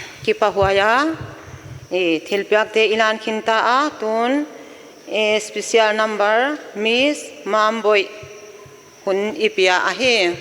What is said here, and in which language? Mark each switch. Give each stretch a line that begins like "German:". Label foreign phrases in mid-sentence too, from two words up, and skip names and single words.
Paite Chin: khipa huaya thilpiak te ilan khinta a tun special number Miss Mamboy hun ipia ahi